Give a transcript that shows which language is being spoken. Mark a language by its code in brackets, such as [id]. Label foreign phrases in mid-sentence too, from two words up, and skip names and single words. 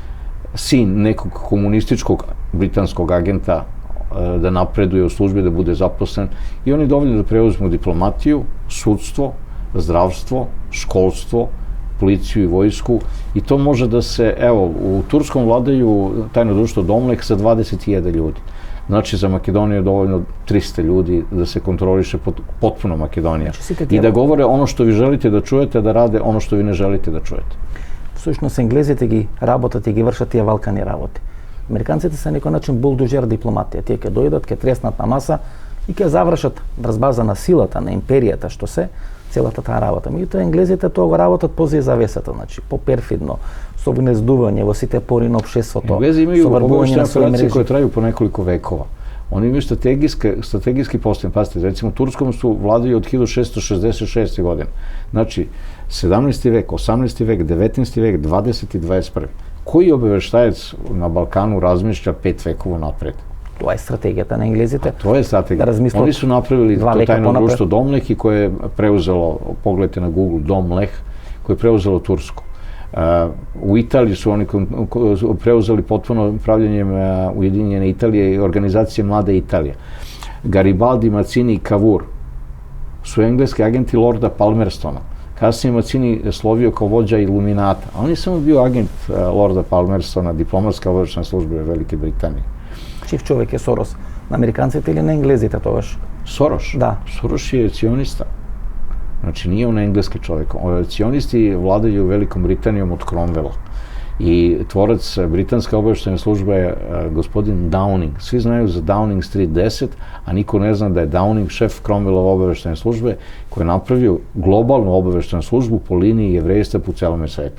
[sr] sin nekog komunističkog britanskog agenta da napreduje u službi, da bude zaposlen i oni dovoljno da preuzmu diplomatiju, sudstvo, zdravstvo, školstvo, policiju i vojsku i to može da se, evo, u Turskom vladaju tajno društvo Domlek sa 20.000 ljudi. Znači, za Makedoniju je dovoljno 300 ljudi da se kontroliše potpuno Makedonija. I da govore ono što vi želite da čujete, da rade ono što vi ne želite da čujete. [mk] Всушност енглезите ги работат и ги вршат тие валкани работи. Американците се на некој начин булдужер дипломатија. Тие ќе дојдат, ќе треснат на маса и ќе завршат врз база на силата на империјата што се целата таа работа. Меѓутоа енглезите тоа го работат позади завесата, значи поперфидно, со внездување во сите пори на општеството. [sr] Енглези имaju obaveštajne operacije koje traju po nekoliko vekova. Oni imaju strategijski postavljen. Pazite, recimo Turskom su vladaju od 1666. godine. Znači, 17. vek, 18. vek, 19. vek, 20. i 21. Koji obaveštajac na Balkanu razmišlja 5 vekova napred? [mk] Тоа е стратегијата на енглезите. [sr] To je strategija. Oni su napravili to tajno društvo Domleh i koje je preuzelo, pogledajte na Google, Domleh, koje je preuzelo Tursku. U Italiji su oni preuzeli potpuno upravljanjem Ujedinjene Italije i organizacije Mlade Italije. Garibaldi, Mazzini i Cavour su engleski agenti Lorda Palmerstona. Kasnije Mazzini slovio kao vođa Iluminata. On je samo bio agent Lorda Palmerstona, diplomatska obaveštajna služba Velike Britanije. [mk] Чив човек е Сорос? На американците или на енглезите тогаш? Сорош? Да. [sr] Сорош je cionista. Znači nije on engleski čovjek. Cionisti vladaju Velikom Britanijom od Cromwella. I tvorac britanske obaveštajne službe je gospodin Downing. Svi znaju za Downing Street 10, a niko ne zna da je Downing šef Cromwellove obaveštajne službe koji je napravio globalnu obaveštajnu službu po liniji jevrejstva po celom svetu.